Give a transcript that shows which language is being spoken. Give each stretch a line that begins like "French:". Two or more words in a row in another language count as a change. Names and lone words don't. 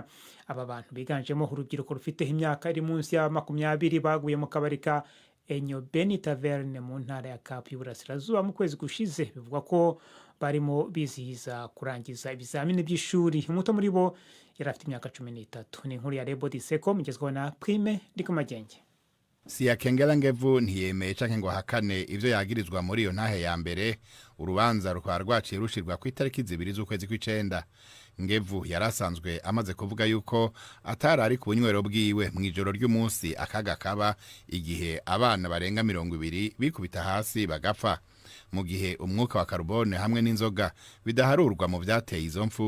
Kinyarwanda: Aba bantu biganjemo urubyiruko rufite imyaka iri munsi ya 20 baguye mu kabari ka Enyobeni Taverne mu ntara ya Cape y'Uburasirazuba mu kwezi gushize. Bivugwa ko barimo bizihiza kurangiza ibizamini by'ishuri. Umuto muri bo yari afite imyaka 13. Ni inkuru ya Rebo Diseko mugezweho na Prime Ndikumagenge.
Rundi: Siyakengera Ngevu ntiyemeye canke ngo hakane ivyo yagirizwa muri iyo ntahe ya mbere.
Kinyarwanda: Urubanza rukaba rwaciye rushirwa ku itariki 2 z'ukwezi kw'icenda.
Rundi: Ngevu yarasanzwe amaze kuvuga yuko atari ari ku bunywero bwiwe mu ijoro ry'umunsi akaga kaba igihe abana barenga 20 bikubita hasi bagapfa, mu gihe umwuka wa carbone hamwe n'inzoga bidaharurwa mu vyateye izo mfu.